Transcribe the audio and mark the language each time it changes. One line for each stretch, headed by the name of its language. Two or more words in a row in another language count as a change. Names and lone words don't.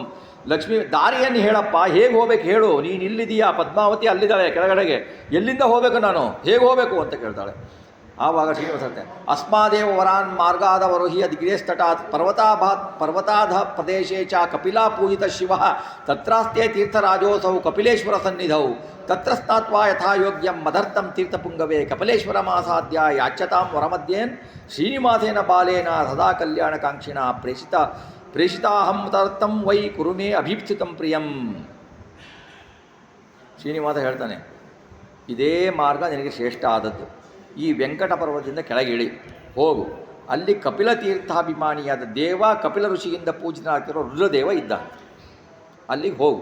Kannada: ಲಕ್ಷ್ಮೀ, ದಾರಿಯನ್ನು ಹೇಳಪ್ಪ, ಹೇಗೆ ಹೋಗ್ಬೇಕು ಹೇಳು, ನೀನು ಇಲ್ಲಿದೀಯಾ, ಪದ್ಮಾವತಿ ಅಲ್ಲಿದ್ದಾಳೆ ಕೆಳಗಡೆಗೆ, ಎಲ್ಲಿಂದ ಹೋಗಬೇಕು ನಾನು, ಹೇಗೆ ಹೋಗಬೇಕು ಅಂತ ಕೇಳ್ತಾಳೆ. ಆವಾಗ ಶ್ರೀನಿವಾಸ ಹೇಳ್ತೇನೆ,
Sanskrit: ಅಸ್ಮಾದೇವ ವರಾನ್ ಮಾರ್ಗಾದವರೋಹಿ ಅಧಿಗ್ರೇಸ್ತಟಾತ್ ಪರ್ವತಾಧ ಪ್ರದೇಶೇ ಚ ಕಪಿಲಾ ಪೂಜಿತ ಶಿವ ತತ್ರಾಸ್ತೆ ತೀರ್ಥರಾಜೋಸೌ ಕಪಿಲೇಶ್ವರ ಸನ್ನಿಧೌ ತತ್ರ ಸ್ನಾತ್ವಾ ಯಥಾಯೋಗ್ಯಂ ಮದರ್ಥಂ ತೀರ್ಥಪುಂಗವೇ ಕಪಿಲೇಶ್ವರಮಾಸಾದ್ಯ ಯಾಚ್ಯತಾಂ ವರಮಧ್ಯೇನ್ ಶ್ರೀನಿವಾಸೇನ ಬಾಲೇನ ಸದಾ ಕಲ್ಯಾಣಕಾಂಕ್ಷಿಣ ಪ್ರೇಷಿತಾಹಂ ತದರ್ಥಂ ವೈ ಕುರುಮೇ ಅಭೀಪ್ಸಿತಂ ಪ್ರಿಯಂ.
Kannada: ಶ್ರೀನಿವಾಸ ಹೇಳ್ತಾನೆ, ಇದೇ ಮಾರ್ಗ ನಿನಗೆ ಶ್ರೇಷ್ಠ ಆದದ್ದು. ಈ ವೆಂಕಟ ಪರ್ವತದಿಂದ ಕೆಳಗೆ ಇಳಿ, ಹೋಗು. ಅಲ್ಲಿ ಕಪಿಲ ತೀರ್ಥಾಭಿಮಾನಿಯಾದ ದೇವ, ಕಪಿಲ ಋಷಿಯಿಂದ ಪೂಜಿತನಾಗ್ತಿರೋ ರುದ್ರದೇವ ಇದ್ದ, ಅಲ್ಲಿಗೆ ಹೋಗು.